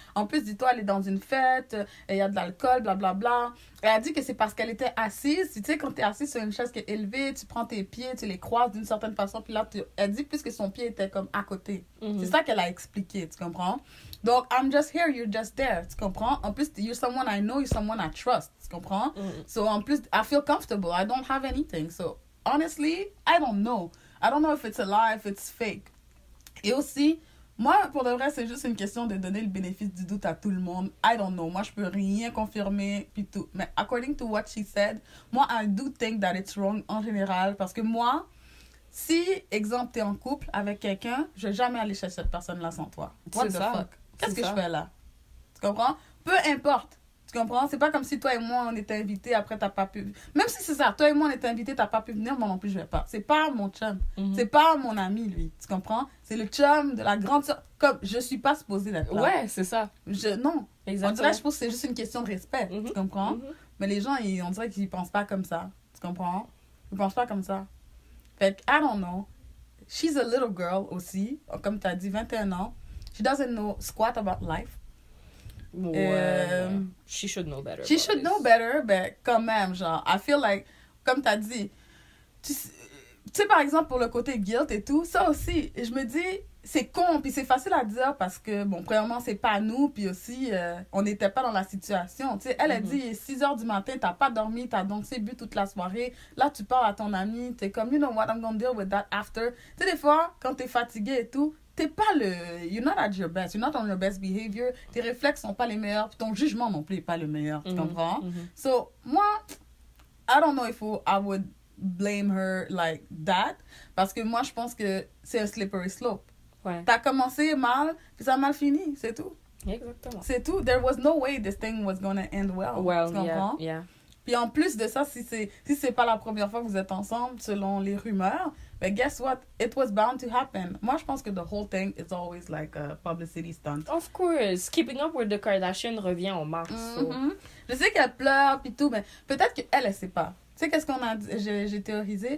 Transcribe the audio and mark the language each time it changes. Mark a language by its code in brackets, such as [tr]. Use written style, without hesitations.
[fr] En plus, dis-toi, elle est dans une fête, il y a de l'alcool, blablabla. Elle a dit que c'est parce qu'elle était assise. Tu sais, quand tu es assise sur une chaise qui est élevée, tu prends tes pieds, tu les croises d'une certaine façon, puis là, elle dit plus que son pied était comme à côté. C'est ça qu'elle a expliqué, tu comprends? [en] Donc, I'm just here, you're just there, tu comprends? En plus, you're someone I know, you're someone I trust, tu comprends? So, en plus, I feel comfortable, I don't have anything. So, honestly, I don't know. I don't know if it's a lie, if it's fake. [fr] Et aussi, moi, pour de vrai, c'est juste une question de donner le bénéfice du doute à tout le monde. I don't know. Moi, je peux rien confirmer, puis tout. Mais according to what she said, moi, I do think that it's wrong en général, parce que moi, si, exemple, t'es en couple avec quelqu'un, je vais jamais aller chez cette personne-là sans toi. What the fuck? Qu'est-ce que je fais là? Tu comprends? Peu importe. Tu comprends? C'est pas comme si toi et moi, on était invités, après t'as pas pu... Même si c'est ça, toi et moi, on était invités, t'as pas pu venir, moi non plus, je vais pas. C'est pas mon chum. C'est pas mon ami, lui. Tu comprends? C'est le chum de la grande sœur. Comme, je suis pas supposée d'être là. Ouais, c'est ça. Non. Exactement. On dirait, je pense que c'est juste une question de respect. Tu comprends? Mais les gens, on dirait qu'ils pensent pas comme ça. Tu comprends? Ils pensent pas comme ça. [en] Fait que, I don't know. She's a little girl aussi. [fr] Comme t'as dit, 21 ans. [en] She doesn't know squat about life. Ouais. She should know better. [fr] She should know better, mais quand même, genre, I feel like, comme t'as dit, tu sais, par exemple, pour le côté guilt et tout, ça aussi, je me dis, c'est con, puis c'est facile à dire parce que, bon, premièrement, c'est pas nous, puis aussi, on n'était pas dans la situation. Tu sais, elle a dit, 6 heures du matin, t'as pas dormi, t'as dansé, bu toute la soirée. [en] Là, tu parles à ton ami, t'es comme, you know what, I'm gonna deal with that after. [fr] Tu sais, des fois, quand t'es fatigué et tout, t'es pas you're not at your best, you're not on your best behavior, tes réflexes sont pas les meilleurs, puis ton jugement non plus est pas le meilleur, tu comprends? [en] So, moi, I don't know if I would blame her like that, parce que moi, je pense que c'est un slippery slope. [fr] Ouais. T'as commencé mal, puis ça a mal fini, c'est tout. Exactement. C'est tout. [en] There was no way this thing was gonna end well. [fr] Tu comprends? [en] Yeah. [fr] Puis en plus de ça, si c'est pas la première fois que vous êtes ensemble, selon les rumeurs, but guess what? [en] It was bound to happen. Moi, je pense que the whole thing is always like a publicity stunt. Of course. Keeping Up with the Kardashians revient en mars. So. [fr] Je sais qu'elle pleure puis tout, mais peut-être qu'elle, elle sait pas. Tu sais, qu'est-ce qu'on a dit? J'ai théorisé.